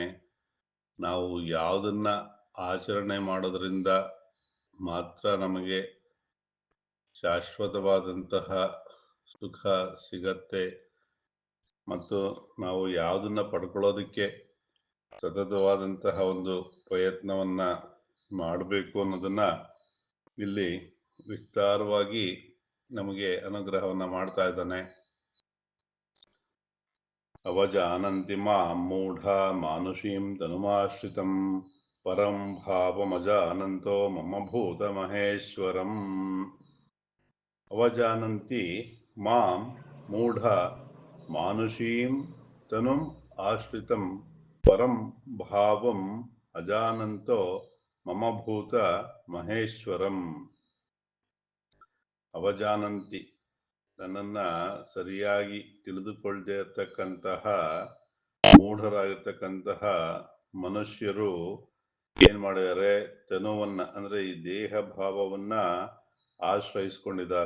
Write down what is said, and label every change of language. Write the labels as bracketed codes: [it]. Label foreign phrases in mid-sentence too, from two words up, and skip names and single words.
[kn] ನಾವು ಯಾವುದನ್ನ ಆಚರಣೆ ಮಾಡೋದ್ರಿಂದ ಮಾತ್ರ ನಮಗೆ ಶಾಶ್ವತವಾದಂತಹ ಸುಖ ಸಿಗತ್ತೆ, ಮತ್ತು ನಾವು ಯಾವುದನ್ನ ಪಡ್ಕೊಳ್ಳೋದಕ್ಕೆ ಸತತವಾದಂತಹ ಒಂದು ಪ್ರಯತ್ನವನ್ನ ಮಾಡಬೇಕು ಅನ್ನೋದನ್ನ ಇಲ್ಲಿ ವಿಸ್ತಾರವಾಗಿ ನಮಗೆ ಅನುಗ್ರಹವನ್ನ ಮಾಡ್ತಾ ಇದ್ದಾನೆ. [sa] ಅವಜಾನಂತಿ ಮಾಂ ಮೂಢಾ ಮಾನುಷೀಂ ತನುಮಾಶ್ರಿತಂ ಪರಂ ಭಾವಮಜಾನಂತೋ ಮಮ ಭೂತ ಮಹೇಶ್ವರಂ. ಅವಜಾನಂತಿ ಮಾಂ ಮೂಢಾ ಮಾನುಷೀಂ ತನುಂ ಆಶ್ರಿತಂ ಪರಂ ಭಾವಂ ಅಜಾನಂತೋ ಮಮ ಭೂತ ಮಹೇಶ್ವರಂ. [kn] ಅವಜಾನಂತಿ, ನನ್ನನ್ನು ಸರಿಯಾಗಿ ತಿಳಿದುಕೊಳ್ಳದೆ ಇರತಕ್ಕಂತಹ ಮೂಢರಾಗಿರ್ತಕ್ಕಂತಹ ಮನುಷ್ಯರು ಏನು ಮಾಡಿದ್ದಾರೆ, ತನುವನ್ನ ಅಂದರೆ ಈ ದೇಹ ಭಾವವನ್ನ ಆಶ್ರಯಿಸ್ಕೊಂಡಿದ್ದಾರೆ.